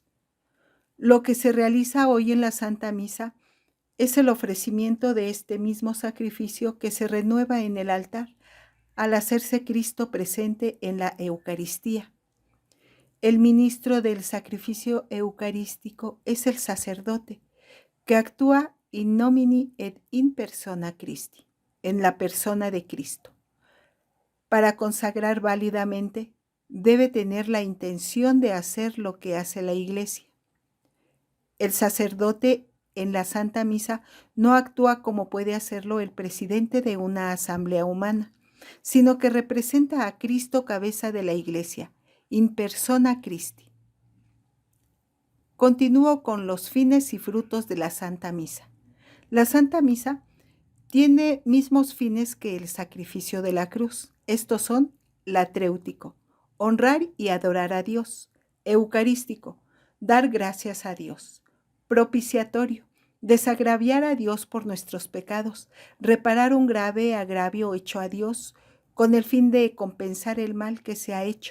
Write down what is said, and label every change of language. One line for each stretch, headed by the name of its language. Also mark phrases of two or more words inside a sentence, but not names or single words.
Spanish: Lo que se realiza hoy en la Santa Misa es el ofrecimiento de este mismo sacrificio que se renueva en el altar al hacerse Cristo presente en la Eucaristía. El ministro del sacrificio eucarístico es el sacerdote, que actúa
Latin: in nomine et in persona Christi,
Spanish: en la persona de Cristo. Para consagrar válidamente, debe tener la intención de hacer lo que hace la Iglesia. El sacerdote en la Santa Misa no actúa como puede hacerlo el presidente de una asamblea humana, sino que representa a Cristo, cabeza de la Iglesia,
Latin: in persona Christi.
Spanish: Continúo con los fines y frutos de la Santa Misa. La Santa Misa tiene mismos fines que el sacrificio de la cruz. Estos son latréutico, honrar y adorar a Dios; eucarístico, dar gracias a Dios; propiciatorio, desagraviar a Dios por nuestros pecados, reparar un grave agravio hecho a Dios con el fin de compensar el mal que se ha hecho.